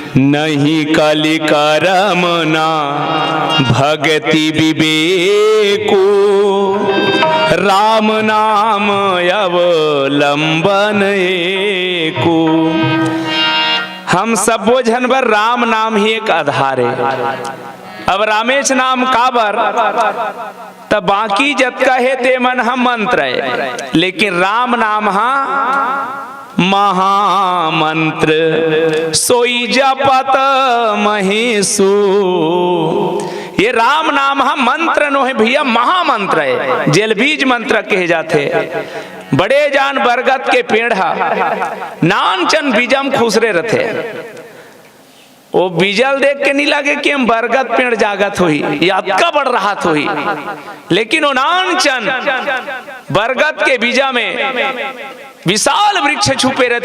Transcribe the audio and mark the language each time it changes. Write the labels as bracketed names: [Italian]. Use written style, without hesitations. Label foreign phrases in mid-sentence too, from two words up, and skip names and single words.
[Awadhi] नहीं कलि करम ना भक्ति विवेको, राम नाम अवलंबन एको। [Chhattisgarhi] हम सब बोझन बर राम नाम ही एक आधार है। अब रामेश नाम काबर, तब बाकी जतका है ते मन हम मंत्र है, लेकिन राम नाम हा महामंत्र। [Awadhi] सोई जपत महेशु, [Chhattisgarhi] ये राम नाम हम मंत्र नो है भैया, महामंत्र है। जेल बीज मंत्र कहे जाते। बड़े जान बरगद के पेड़ हा, नान चन बीजम खुसरे रथे। वो बीजल देख के नहीं लगे कि हम बरगद पेड़ जागत हुई या अक्का बढ़ रहा हुई, लेकिन वो नानचन बरगद के बीजा में विशाल वृक्ष छुपे रहते।